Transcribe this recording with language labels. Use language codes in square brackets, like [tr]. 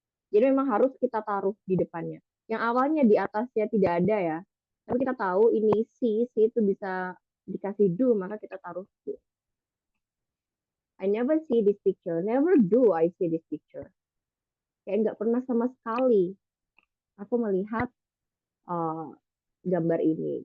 [id] Jadi memang harus kita taruh di depannya. Yang awalnya di atasnya tidak ada ya. Tapi kita tahu ini see itu bisa dikasih do, maka kita taruh do. [en] I never see this picture. Never do I see this picture. [id] Kayak nggak pernah sama sekali aku melihat gambar ini.